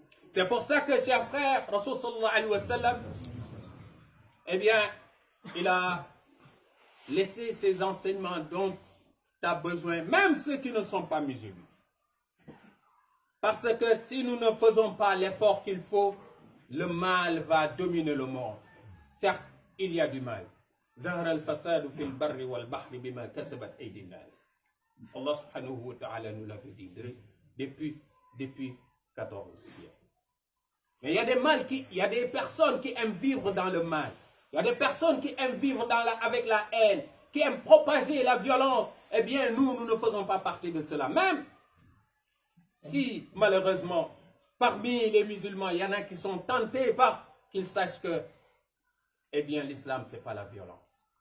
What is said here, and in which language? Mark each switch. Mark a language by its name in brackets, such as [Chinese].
[French] C'est pour ça que, cher frère, Rasul sallallahu alayhi wa sallam, eh bien, il a laissé ces enseignements dont tu as besoin, même ceux qui ne sont pas musulmans. Parce que si nous ne faisons pas l'effort qu'il faut, le mal va dominer le monde. Certes, il y a du mal. [Arabic] ظهر الفساد في البر والبحر بما كسبت أيدي الناس. [French] Allah subhanahu wa ta'ala nous l'avait dit depuis 14 siècles. Mais il y a des personnes qui aiment vivre dans le mal. Il y a des personnes qui aiment vivre avec la haine, qui aiment propager la violence. Eh bien, nous ne faisons pas partie de cela. Même si, malheureusement, parmi les musulmans, il y en a qui sont tentés par qu'ils sachent que, eh bien, l'islam, ce n'est pas la violence.